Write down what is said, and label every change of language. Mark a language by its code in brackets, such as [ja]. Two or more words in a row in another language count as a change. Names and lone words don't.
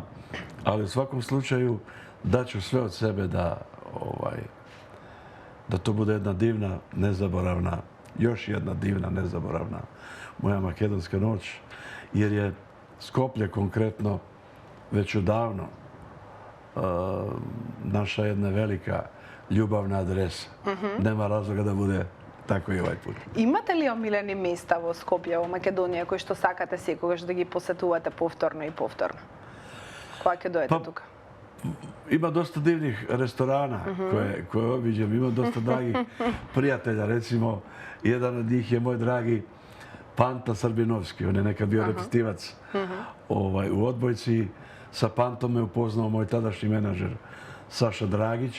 [sr] Ali u svakom slučaju daću sve od sebe da to bude jedna divna, nezaboravna, još jedna divna, nezaboravna moja makedonska noć. Jer je Skoplje konkretno već odavno naša jedna velika ljubavna adresa. Nema razloga da bude tako i ovaj put. [mk] Имате ли омилени места во Скопје, во Македонија, кои што сакате секогаш да ги посетувате повторно и повторно? Кога ќе дојдете тука? [sr] Ima dosta divnih restorana koje obiđem, ima dosta dragih prijatelja. Recimo, jedan od njih je moj dragi Panta Srbinovski. On je nekad bio repetivac u odbojci. Sa Pantom me upoznao moj tadašnji menadžer Saša Dragić.